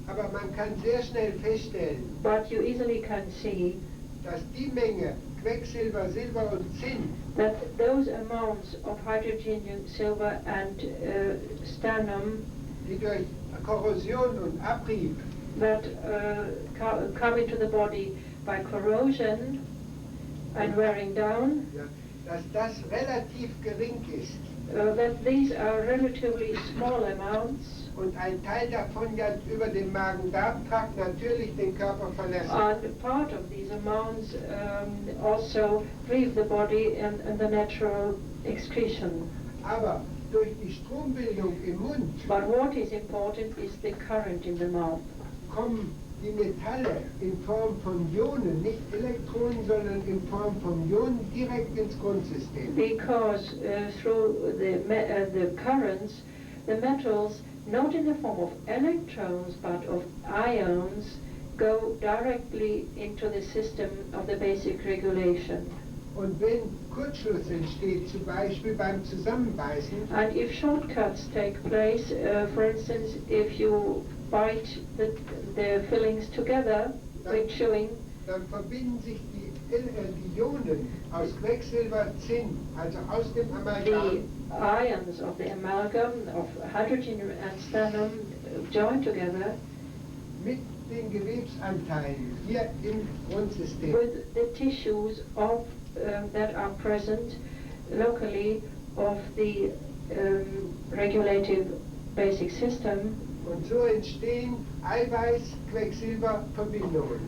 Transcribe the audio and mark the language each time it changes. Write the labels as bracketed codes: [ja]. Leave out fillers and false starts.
[de] Aber man kann sehr schnell feststellen, [en] But you easily can see [de] dass die Menge Quecksilber, Silber und Zinn, [en] that those amounts of hydrogenium, silver and stannum [de] die durch Korrosion und Abrieb [en] that come into the body by corrosion and wearing down, [de] ja, dass das relativ gering ist [en] that these are relatively small amounts, [de] und ein Teil davon ja über den Magen-Darm-Trakt natürlich den Körper verlässt. [en] and part of these amounts also leave the body in the natural excretion. [de] Aber durch die Strombildung im Mund [en] But what is important is the current in the mouth. [de] kommen die Metalle in Form von Ionen, nicht Elektronen, sondern in Form von Ionen direkt ins Grundsystem. [en] Because through the currents, the metals, not in the form of electrons but of ions, go directly into the system of the basic regulation. [de] Und wenn Kurzschluss entsteht, zum Beispiel beim Zusammenbeißen, [en] And if shortcuts take place, for instance, if you bite the fillings together with chewing, [de] dann verbinden sich die Ionen aus Quecksilber, Zinn, also aus dem [en] the [de] Amalgam, [en] ions of the amalgam of hydrogen and stannum join together [de] mit den Gewebsanteilen hier im Grundsystem. [en] with the tissues of that are present locally of the regulative basic system, [de] Und so entstehen Eiweiß-Quecksilber-Verbindungen.